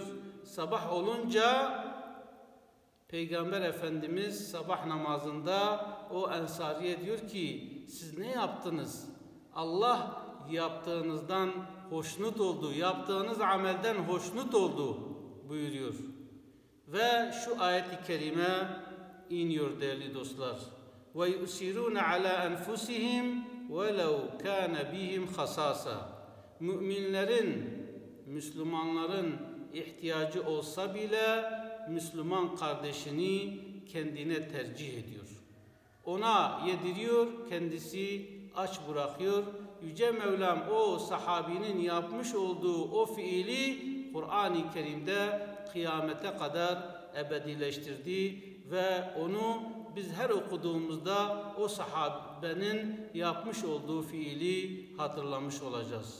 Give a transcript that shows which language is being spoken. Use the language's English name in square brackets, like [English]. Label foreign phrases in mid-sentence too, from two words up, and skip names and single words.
[Turkish] Sabah olunca Peygamber Efendimiz sabah namazında o ensariye diyor ki siz ne yaptınız? Allah yaptığınızdan hoşnut oldu, yaptığınız amelden hoşnut oldu buyuruyor. Ve şu ayet-i kerime iniyor değerli dostlar. [Arabic] وَيُؤْسِرُونَ عَلَى أَنْفُسِهِمْ وَلَوْ كَانَ بِهِمْ خَصَاصًا. [Turkish] Müminlerin, Müslümanların ihtiyacı olsa bile Müslüman kardeşini kendine tercih ediyor. Ona yediriyor, kendisi aç bırakıyor. Yüce Mevlam o sahabinin yapmış olduğu o fiili Kur'an-ı Kerim'de kıyamete kadar ebedileştirdi ve onu biz her okuduğumuzda o sahabenin yapmış olduğu fiili hatırlamış olacağız.